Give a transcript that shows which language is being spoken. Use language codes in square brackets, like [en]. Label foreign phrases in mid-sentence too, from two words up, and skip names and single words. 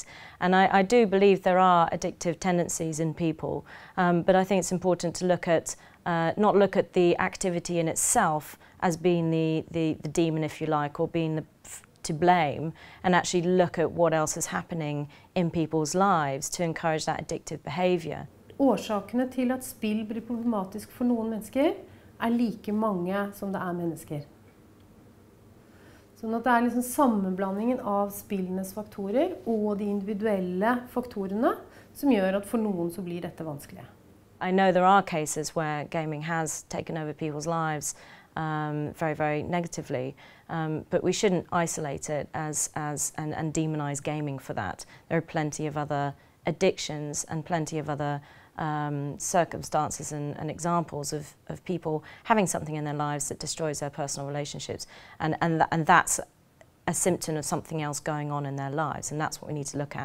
[en] And I do believe there are addictive tendencies in people, but I think it's important to look at, not look at the activity in itself as being the demon, if you like, or being to blame, and actually look at what else is happening in people's lives to encourage that addictive behaviour. [no] Årsakene til at spill blir problematisk for noen mennesker like mange som det mennesker. Sånn at det liksom sammenblandingen av spillenes faktorer og de individuelle faktorene som gjør at for noen så blir dette vanskelig. [en] I know there are cases where gaming has taken over people's lives very, very negatively, but we shouldn't isolate it and demonise gaming for that. There are plenty of other addictions and plenty of other circumstances and examples of people having something in their lives that destroys their personal relationships, and that's a symptom of something else going on in their lives, and that's what we need to look at.